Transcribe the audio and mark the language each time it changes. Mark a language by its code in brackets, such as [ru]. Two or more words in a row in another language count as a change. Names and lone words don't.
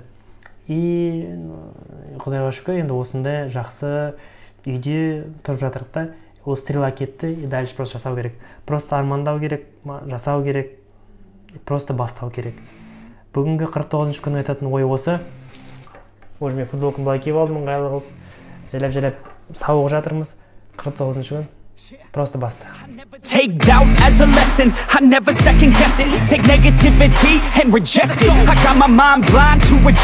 [kk] И Құдайға шүкір, енді осындай жақсы үйде тұрып жатырық та, ол стрела кетті, [ru] и дальше просто [kk] жасау керек. Просто армандау керек, жасау керек, просто бастау керек. Бүгінгі 49-шы күн айтатын ой осы. Уже мен футболканы былай киіп алдым, ыңғайлы қылып. Жайлап сауығып жатырмыз. 49-шы күн. Просто баста. [en] Take doubt as a lesson, I never second guess it. Take negativity and reject it. I got my mind blind to